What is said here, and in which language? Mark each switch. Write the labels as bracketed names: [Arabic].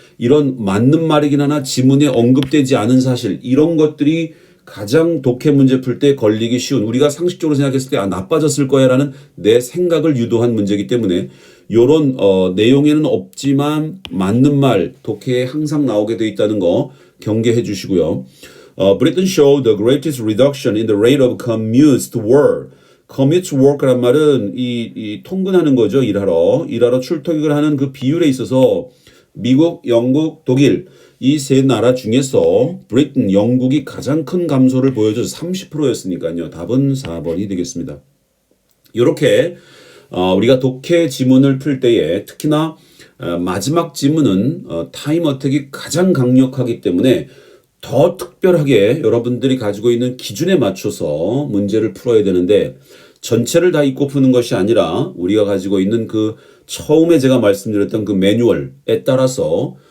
[Korean] 이런 맞는 말이긴 하나 지문에 언급되지 않은 사실 이런 것들이 가장 독해 문제 풀 때 걸리기 쉬운 우리가 상식적으로 생각했을 때 나빠졌을 거야 라는 내 생각을 유도한 문제이기 때문에 이런 내용에는 없지만 맞는 말 독해에 항상 나오게 돼 있다는 거 경계해 주시고요. [English] Britain showed the greatest reduction in the rate of commutes to work. commute to work [Korean] 란 말은 이 통근하는 거죠. 일하러 출퇴근을 하는 그 비율에 있어서 미국, 영국, 독일 이 세 나라 중에서 브리튼, 영국이 가장 큰 감소를 보여줘서 30%였으니까요. 답은 4번이 되겠습니다. 이렇게 우리가 독해 지문을 풀 때에 특히나 마지막 지문은 타임 어택이 가장 강력하기 때문에 더 특별하게 여러분들이 가지고 있는 기준에 맞춰서 문제를 풀어야 되는데 전체를 다 읽고 푸는 것이 아니라 우리가 가지고 있는 그 처음에 제가 말씀드렸던 그 매뉴얼에 따라서